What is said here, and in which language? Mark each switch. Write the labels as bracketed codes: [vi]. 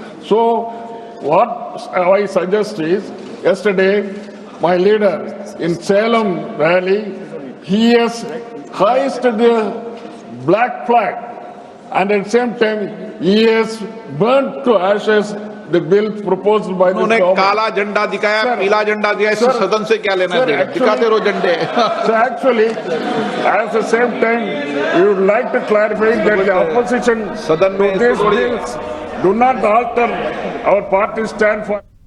[en] So what I suggest is, yesterday my leader in Salem rally, he has hoisted the black flag and at the same time he has burnt to ashes the bill proposed by the government. [hi] उन्होंने काला झंडा दिखाया, पीला झंडा दिखाया, इससे सदन से क्या लेना है? दिखाते रहो झंडे। [en] So actually, at the same time, we would like to clarify that the opposition to these bills do not alter our party stand for.